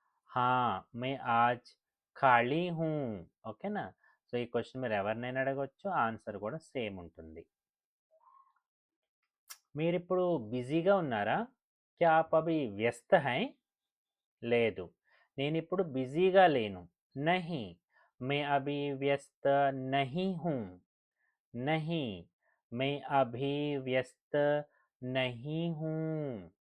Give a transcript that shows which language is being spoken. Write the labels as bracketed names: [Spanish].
[Hindi] हाँ, मैं आज ఖాళీ హూ. [Telugu] ఓకేనా? సో ఈ క్వశ్చన్ మీరు ఎవరినైనా అడగవచ్చు, ఆన్సర్ కూడా సేమ్ ఉంటుంది. మీరిప్పుడు బిజీగా ఉన్నారా? [Hindi] క్యా ఆప్ అభి వ్యస్త హై? [Telugu] లేదు. నేనిప్పుడు బిజీగా లేను. [Hindi] नहीं, मैं अभी व्यस्त नहीं हूँ. नहीं, मैं अभी व्यस्त नहीं हूँ.